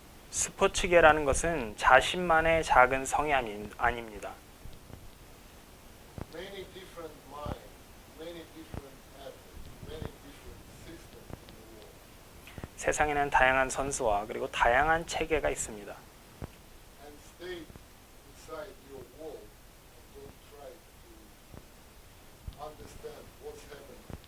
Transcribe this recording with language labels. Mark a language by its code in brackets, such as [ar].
[ko] 스포츠계라는 것은 자신만의 작은 성이 아닙니다. [en] Many different minds, many different athletes, many different systems in the world. [ko] 세상에는 다양한 선수와 그리고 다양한 체계가 있습니다. [en] And stay inside your world and don't try to understand what's happening